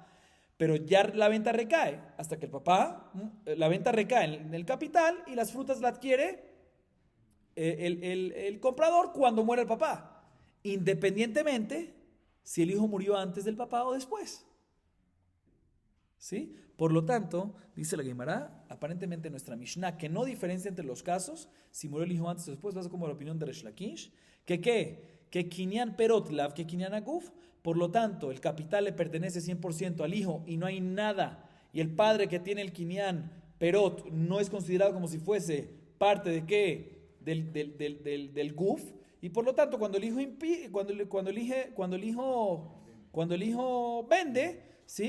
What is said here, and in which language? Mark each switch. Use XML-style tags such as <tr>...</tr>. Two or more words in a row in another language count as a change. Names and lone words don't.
<es>Pero ya la venta recae hasta que el papá, la venta recae en el capital y las frutas la adquiere el comprador cuando muere el papá, independientemente si el hijo murió antes del papá o después. ¿Sí? Por lo tanto, dice la Gemara, aparentemente nuestra Mishnah, que no diferencia entre los casos, si murió el hijo antes o después, pasa como la opinión de Resh Lakish, que ¿qué?</es> <arc>Que קנין פירות לאו כקנין הגוף.</arc> <es>Por lo tanto, el capital le pertenece 100% al hijo y no hay nada. Y el padre que tiene el</es> <arc>קנין פירות</arc> <es>no es considerado como si fuese parte de qué? Del guf. Y por lo tanto, cuando el hijo vende, ¿sí?</es>